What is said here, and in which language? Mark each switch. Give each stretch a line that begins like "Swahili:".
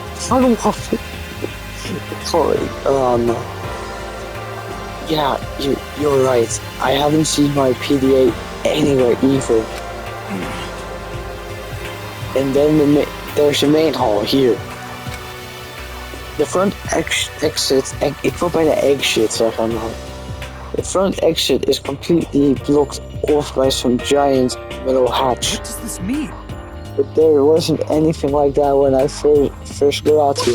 English: I don't want it. Sorry. Yeah, you're right. I haven't seen my PDA anywhere either. And then there's a main hall here. The front exit,
Dutch: ik wil bijna exit zeggen man.
English: The front exit is completely blocked off by some giant metal hatch. What does this mean? But there wasn't anything like that when I first got out here.